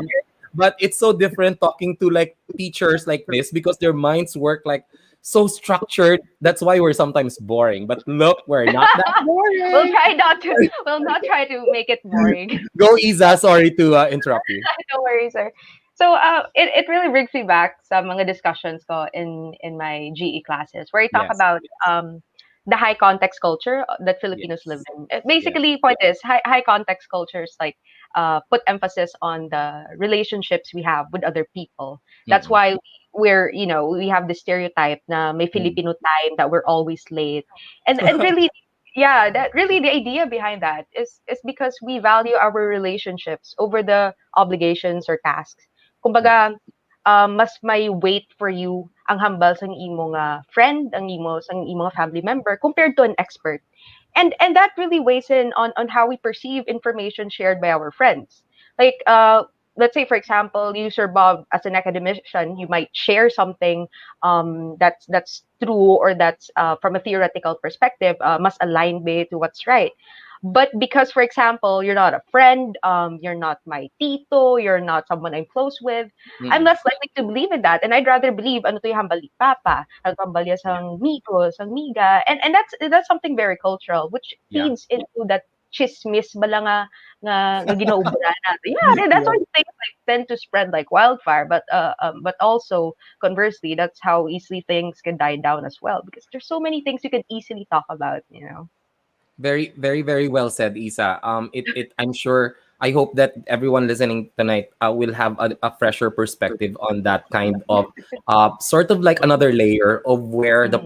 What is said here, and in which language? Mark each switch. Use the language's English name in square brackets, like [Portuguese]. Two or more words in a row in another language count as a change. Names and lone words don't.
[English] But it's so different talking to like teachers like this, because their minds work like so structured. That's why we're sometimes boring. But look, we're not that we'll boring. try not to. We'll not try to make it boring. Go, Isa. Sorry to interrupt you. No worries, sir. So it really brings me back [Hiligaynon] sa mga [English] discussions ko in my GE classes where I talk Yes. about the high context culture that Filipinos live Yes. in. Yes. Basically, point is high context cultures like put emphasis on the relationships we have with other people. That's Mm-mm. why we have the stereotype [Hiligaynon] na may [English] Mm. Filipino time that we're always late, and really. Yeah, that really the idea behind that is because we value our relationships over the obligations or tasks. Yeah. [Hiligaynon] Kumbaga, mas may weight [English] for you [Hiligaynon] ang hambal sang imong friend, sang imong family member [English] compared to an expert. And that really weighs in on how we perceive information shared by our friends. Like let's say for example, you Sir Bob as an academician, you might share something that's true or that's from a theoretical perspective must align with to what's right. But because, for example, you're not a friend, you're not my tito, you're not someone I'm close with, I'm Mm-mm. less likely to believe in that. And I'd rather believe [Hiligaynon] ano to yung hambal ni Papa, ano to hambal niya [English] Yeah. [Hiligaynon] sang Miko, sang Miga. [English] And that's something very cultural, which Yeah. feeds into that chismis [Hiligaynon] bala nga ginaubra natin. [English] Yeah, and that's Yeah. why things like tend to spread like wildfire. But also conversely, that's how easily things can die down as well because there's so many things you can easily talk about. Very, very, very well said, Isa. I'm sure. I hope that everyone listening tonight will have a fresher perspective on that kind of sort of like another layer of where the